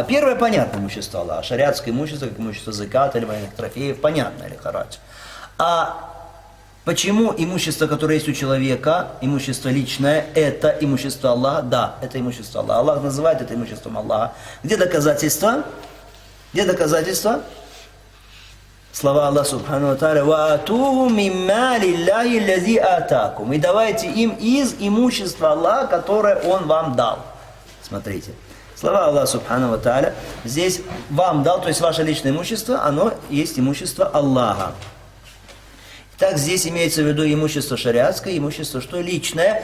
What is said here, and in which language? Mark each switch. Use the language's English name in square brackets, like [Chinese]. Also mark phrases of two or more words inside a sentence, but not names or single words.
[Russian] Первое понятно имущество Аллаха. Шариатское имущество, как имущество заката или военных трофеев, понятно, или харадж. А почему имущество, которое есть у человека, имущество личное, это имущество Аллаха? Да, это имущество Аллаха. Аллах называет это имуществом Аллаха. Где доказательства? Где доказательства? Слова Аллаха [Arabic] سبحانه وتعالى: «وآتوهم من مال الله الذي آتاكم». [Russian] И давайте им из имущества Аллаха, которое Он вам дал. Смотрите. Слова Аллаха [Arabic] سبحانه وتعالى. [Russian] Здесь вам дал, то есть ваше личное имущество, оно есть имущество Аллаха. Так здесь имеется в виду имущество шариатское, имущество что личное.